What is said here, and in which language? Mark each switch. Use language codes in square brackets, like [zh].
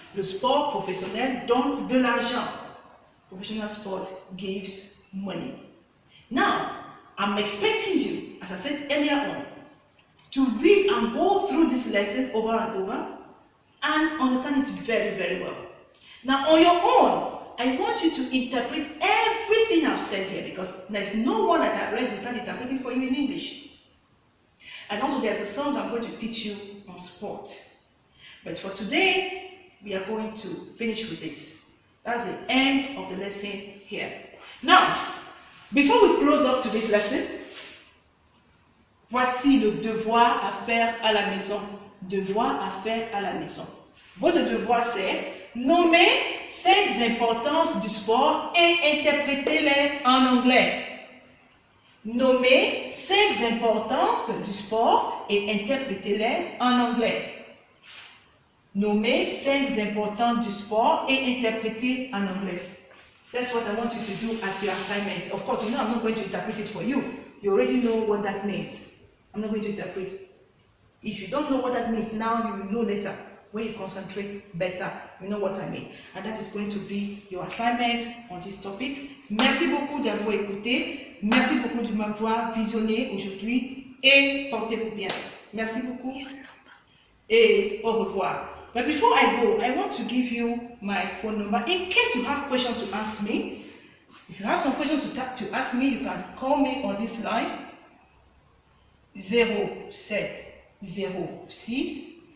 [fr] Le sport professionnel donne de l'argent. [en] Professional sport gives money. Now, I'm expecting you, as I said earlier on, to read and go through this lesson over and over and understand it very, very well. Now, on your own, I want you to interpret everything I've said here because there's no one that I read without interpreting for you in English. And also, there's a song I'm going to teach you on sport. But for today, we are going to finish with this. That's the end of the lesson here. Now, before we close up today's lesson, [fr] Voici le devoir à faire à la maison. Devoir à faire à la maison. Votre devoir, c'est nommer 5 importances du sport et interprétez-les en anglais. Nommer 5 importances du sport et interprétez-les en anglais. Nommer 5 importances du sport et interprétez en anglais. [en] That's what I want you to do as your assignment. Of course, you know I'm not going to interpret it for you. You already know what that means. I'm not going to interpret. If you don't know what that means now, you will know later. When you concentrate better, you know what I mean. And that is going to be your assignment on this topic. [fr] Merci beaucoup d'avoir écouté. Merci beaucoup de m'avoir visionné aujourd'hui. Et portez-vous bien. Merci beaucoup. Et au revoir. [en] But before I go, I want to give you my phone number in case you have questions to ask me. If you have some questions to ask me, you can call me on this line 0706